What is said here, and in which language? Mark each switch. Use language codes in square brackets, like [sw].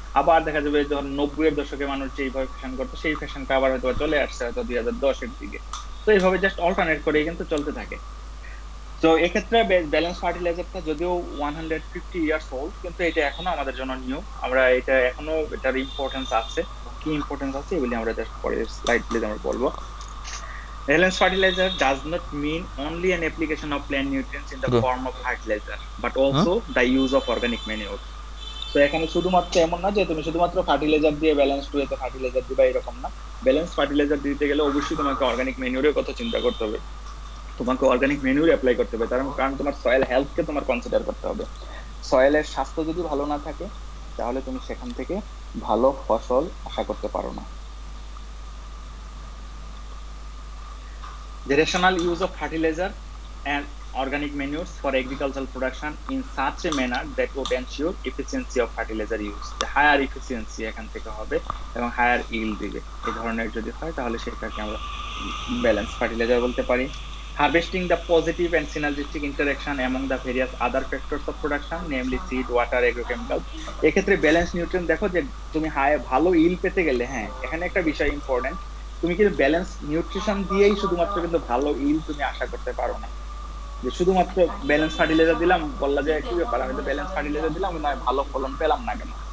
[bn] আবার দেখা যাবে যখন 90-এর দশকে মানুষ যেইভাবে ফ্যাশন করতো সেই ফ্যাশনটা আবার হয়তো বা চলে আসছে হয়তো 2010-এর দিকে। তো এইভাবে জাস্ট অল্টারনেট করে কিন্তু চলতে থাকে। তো এক্ষেত্রে ব্যালেন্স ফার্টিলাইজারটা যদিও 150 ইয়ার্স ওল্ড, কিন্তু এটা এখনো আমাদের জন্য নিউ। আমরা এটা এখনো এটার ইম্পর্টেন্স আছে, কি ইম্পর্টেন্স আছে এগুলি আমরা জাস্ট পরে স্লাইডগুলিতে আমরা বলবো। [en] Balanced fertilizer does not mean only an application of plant nutrients in the [bn] G. [en] form of fertilizer, but also the use of organic manure. [bn] তো এখানে শুধুমাত্র এমন না যে তুমি শুধুমাত্র ফার্টিলাইজার দিয়ে ব্যালেন্স টুয়েতে ফার্টিলাইজার দিবা, এরকম না। ব্যালেন্স ফার্টিলাইজার দিতে গেলে অবশ্যই তোমাকে অর্গানিক ম্যানিউরের কথা চিন্তা করতে হবে, তোমাকে অর্গানিক ম্যানিউর অ্যাপ্লাই করতে হবে, কারণ তোমার সয়েল হেলথকে তোমার কনসিডার করতে হবে। সয়েলের স্বাস্থ্য যদি ভালো না থাকে তাহলে তুমি সেখান থেকে ভালো ফসল আশা করতে পারো না। [en] The rational use of fertilizer and organic manures for agricultural production in such a manner that would ensure efficiency of fertilizer use. The higher efficiency [bn] এখান থেকে হবে এবং [en] higher yield [bn] দিবে, এই ধরনের যদি হয় তাহলে সেটাকে আমরা ব্যালেন্স ফার্টিলাইজার বলতে পারি। [en] Harvesting the positive and synergistic interaction among the various other factors of production, namely seed, water, agrochemicals. [bn] এক্ষেত্রে ব্যালেন্স নিউট্রিয়েন্ট দেখো যে তুমি ভালো yield পেতে গেলে, হ্যাঁ এখানে একটা বিষয় ইম্পর্টেন্ট, তুমি কিন্তু ব্যালেন্স নিউট্রিশন দিয়েই শুধুমাত্র কিন্তু ভালো ইল তুমি আশা করতে পারো না। যে শুধুমাত্র ব্যালেন্স ফার্টিলাইজার দিলাম, বললা যে কি ব্যাপার আমি তো ব্যালেন্স ফার্টিলাইজার দিলাম না ভালো ফলন পেলাম না কেন?